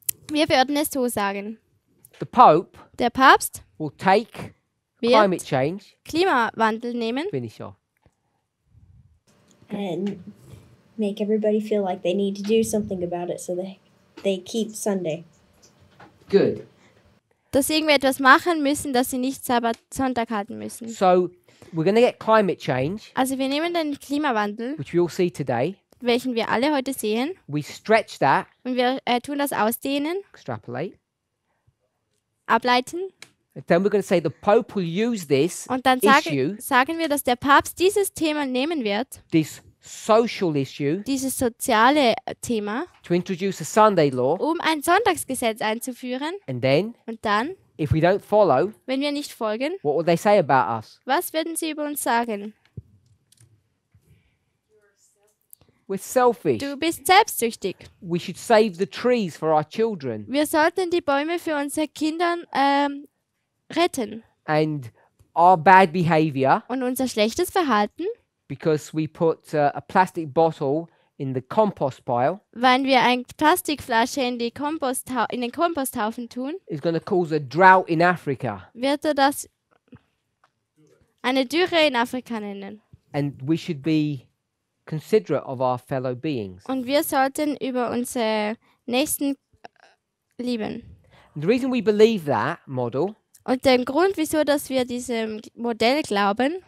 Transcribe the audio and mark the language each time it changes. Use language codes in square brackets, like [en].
[de] Wir würden es so sagen. [en] The Pope [de] Der Papst [en] will take [de] wird [en] climate change, [de] Klimawandel nehmen [en] finish off, And make everybody feel like they need to do something about it so they keep Sunday. good. [de] dass irgendwie etwas machen müssen, dass sie nicht Sonntag halten müssen. [en] So we're going to get climate change, [de] Also wir nehmen den Klimawandel, [en] which we all see today. [de] welchen wir alle heute sehen, [en] We stretch that, [de] und wir tun das ausdehnen, [en] extrapolate. [de] ableiten, [en] And then we're going to say the Pope will use this [de] und dann [en] issue, [de] sagen wir, dass der Papst dieses Thema nehmen wird, [en] this social issue, [de] dieses soziale Thema, [en] to introduce a Sunday law. [de] um ein Sonntagsgesetz einzuführen. [en] And then, [de] Und dann, [en] if we don't follow, [de] wenn wir nicht folgen, [en] what will they say about us? [de] was werden sie über uns sagen? [en] We're selfish. [de] Du bist selbstsüchtig. [en] We should save the trees for our children. [de] Wir sollten die Bäume für unsere Kinder retten. [en] And our bad behavior, [de] Und unser schlechtes Verhalten, [en] because we put a plastic bottle in the compost pile, [de] wenn wir eine Plastikflasche in den Komposthaufen tun, [en] is going to cause a drought in Africa. [de] wird das eine Dürre in Afrika nennen. [en] And we should be considerate of our fellow beings. [de] Und wir sollten über unsere Nächsten lieben. [en] And the reason we believe that model, [de] Und der Grund, wieso dass wir diesem Modell glauben,